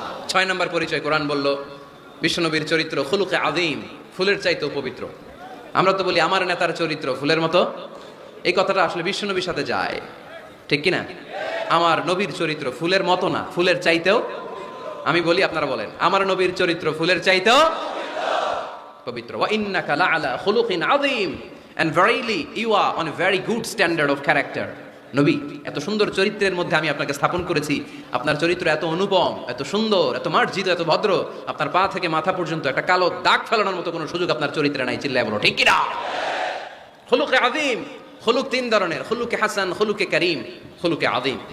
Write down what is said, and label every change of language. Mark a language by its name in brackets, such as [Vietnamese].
[Bangla] 6 নম্বর পরিচয় কোরআন বলল বিশ্বনবীর চরিত্র খুলুকে আযীম, ফুলের চাইতেও পবিত্র। আমরা তো বলি আমার নেতার চরিত্র ফুলের মতো, এই কথাটা আসলে বিশ্বনবীর সাথে যায়, ঠিক কি না? আমার নবীর চরিত্র ফুলের মতো না, ফুলের চাইতেও। আমি বলি, আপনারা বলেন, আমার নবীর চরিত্র ফুলের চাইতেও পবিত্র। [Arabic] ওয়া ইন্নাকা লাআলা খুলুকিন আযীম, [English] and verily you are on a very good standard of character. [Bangla] নবী, এত সুন্দর চরিত্রের মধ্যে আমি আপনাকে স্থাপন করেছি। আপনার চরিত্র এত অনুপম, এত সুন্দর, এত মার্জিত, এত ভদ্র, আপনার পা থেকে মাথা পর্যন্ত একটা কালো দাগ ফেলানোর মতো কোনো সুযোগ আপনার চরিত্রে নাই, চিল্লায় বলো ঠিক কি না? খুলুকে আযীম, খুলুক 3 ধরনের, খুলুকে হাসান, খুলুকে কারীম, খুলুকে আযীম।